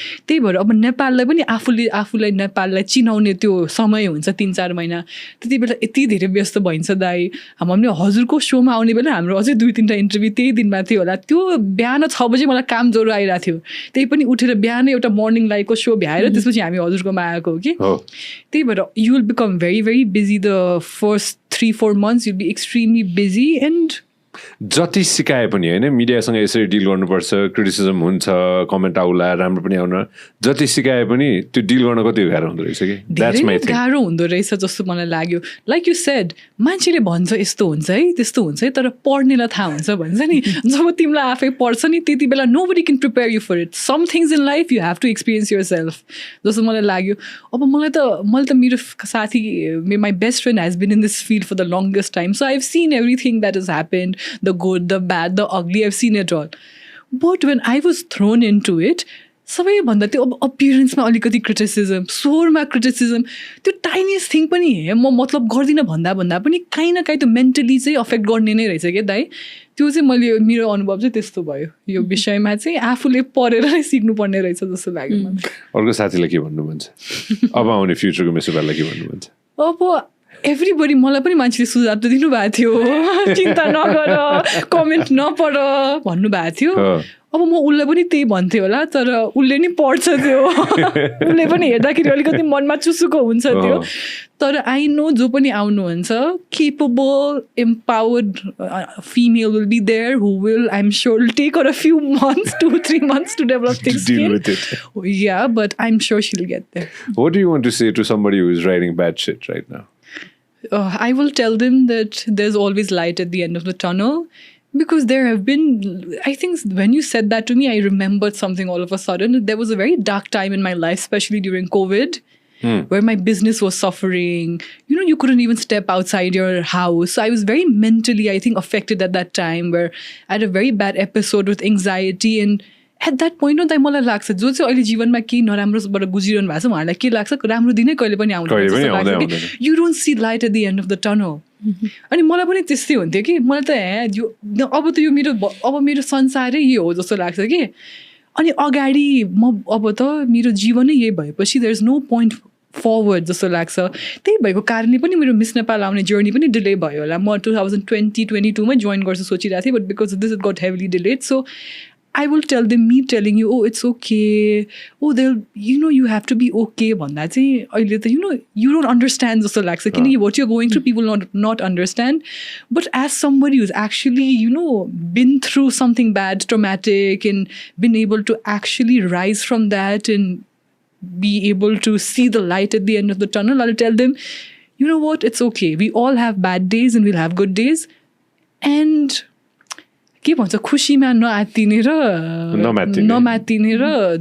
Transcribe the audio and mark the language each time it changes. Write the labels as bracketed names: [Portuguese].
[Nepali] त्यही भएर अब नेपाललाई पनि आफूलाई नेपाललाई चिनाउने त्यो समय हुन्छ 3-4 महिना. त्यति बेला यति धेरै व्यस्त भइन्छ दाइ. हामीले हजुरको सोमा आउने बेला हाम्रो अझै 2-3टा इन्टरभ्यू त्यही दिनमा थियो होला. त्यो बिहान 6 बजे मलाई काम ज्वरो आइरहेको थियो, त्यही पनि उठेर बिहानै एउटा मर्निङ लाइभको सो भ्याएर त्यसपछि हामी हजुरकोमा आएको हो कि. त्यही भएर [English] you will become very busy the first 3-4 months. You'll be extremely busy and [Nepali] जति सिकाए पनि होइन, मिडियासँग यसरी डिल गर्नुपर्छ, क्रिटिसिजम हुन्छ, कमेन्ट आउला, राम्रो पनि आउन, जति सिकाए पनि त्यो डिल गर्न कति गाह्रो हुँदो रहेछ कि. [English] That's my thing. [Nepali] गाह्रो हुँदो रहेछ जस्तो मलाई लाग्यो. [English] like you said, [Nepali] मान्छेले भन्छ यस्तो हुन्छ है, त्यस्तो हुन्छ है, तर पढ्नेलाई थाहा हुन्छ भन्छ नि. जब तिमीलाई आफै पढ्छ नि त्यति बेला [English] nobody can prepare you for it. Some things in life you have to experience yourself [Nepali] जस्तो मलाई लाग्यो. अब मलाई त मेरो साथी, [English] my best friend has been in this field for the longest time, so I've seen everything that has happened, the good, the bad, the ugly, I've seen it all. But when I was thrown into it, [Nepali] सबैभन्दा त्यो अब अपियरेन्समा अलिकति criticism, स्वरमा criticism, त्यो टाइनिएस्ट thing पनि म मतलब गर्दिनँ भन्दा पनि काहीँ न काहीँ त्यो मेन्टली चाहिँ अफेक्ट गर्ने नै रहेछ क्या दाइ. त्यो चाहिँ मेरो अनुभव चाहिँ त्यस्तो भयो. यो विषयमा चाहिँ आफूले पढेर नै सिक्नुपर्ने रहेछ जस्तो लाग्यो मलाई. अर्को साथीलाई के भन्नु मन छ, अब आउने फ्युचरको मिस नेपाललाई के भन्नु मन छ? अब एभ्रिबडी, मलाई पनि मान्छेले सुझाव त दिनुभएको थियो, चिन्ता नगर, कमेन्ट नपढ भन्नुभएको थियो. अब म उसलाई पनि त्यही भन्थेँ होला, तर उसले नि पढ्छ त्यो, उसले पनि हेर्दाखेरि अलिकति मनमा चुसुको हुन्छ त्यो. तर आई नो जो पनि आउनुहुन्छ, [English] capable, empowered female will be there who will, I'm sure, will take her a few months, 2-3 months to develop thick skin. Deal with it. Yeah, but I'm sure she'll get there. What do you want to say to somebody who is writing bad shit right now? I will tell them that there's always light at the end of the tunnel, because there have been, I think when you said that to me, I remembered something all of a sudden. There was a very dark time in my life, especially during COVID, where my business was suffering. You couldn't even step outside your house. So I was very mentally, I think, affected at that time, where I had a very bad episode with anxiety, and [Nepali] at that point हो त मलाई लाग्छ जो चाहिँ अहिले जीवनमा केही नराम्रोबाट गुजिरहनु भएको छ उहाँहरूलाई के लाग्छ राम्रो दिनै कहिले पनि आउँदैन [English] you don't see light at the end of the tunnel [Nepali] अनि मलाई पनि त्यस्तै हुन्थ्यो कि मलाई त यो अब त यो मेरो संसारै यो हो जस्तो लाग्छ कि अनि अगाडि म अब त मेरो जीवनै यही भएपछि [English] there is no point forward [Nepali] जस्तो लाग्छ त्यही भएको कारणले पनि मेरो मिस नेपाल आउने जर्नी पनि डिले भयो होला म 2022मै जोइन गर्छु सोचिरहेको थिएँ [English] But because this is got heavily delayed so I will tell them, me telling you, oh, it's okay. Oh, they'll, you have to be okay. [Nepali] भन्दा चाहिँ अहिले त [English] you don't understand [Nepali] जस्तो लाग्छ किनकि [English] what you're going through people not understand. But as somebody who's actually, been through something bad, traumatic, and been able to actually rise from that and be able to see the light at the end of the tunnel, I'll tell them, you know what, it's okay. We all have bad days and we'll have good days. [Nepali] And के भन्छ खुसीमा नआत्तिने र नमात्तिने र